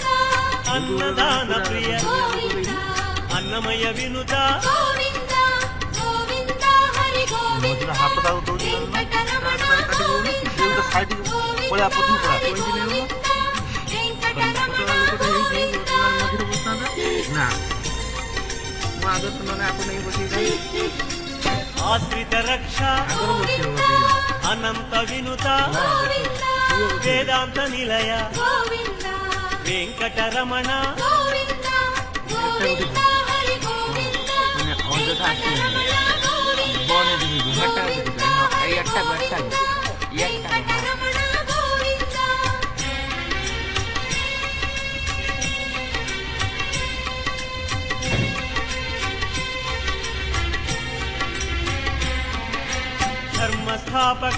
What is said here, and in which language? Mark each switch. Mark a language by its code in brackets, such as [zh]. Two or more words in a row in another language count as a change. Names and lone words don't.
[sa] अन्नदान प्रिय गोविंद अन्नमय विनुत गोविंद गोविंद हरि गोविंद वेंकटरमण गोविंद पळा पथू पळा वेंकटरमण गोविंद [or] ନା ମୁଁ ଆଗରୁ ତ ନହେଲେ ଆକୁ ନେଇ ବସିକି [sa] आश्रित रक्षा अनंत विनुत वेदांत निलय गोविंद वेंकटरमण गोविंद गोविंद हरि गोविंद [or] ଅଯଥା ଆସିବେନି ବନେ ଯିବି ଘାଟା ଏଇ ଆଠଟା [sa] वेंकटरमण गोविंद धर्म स्थापक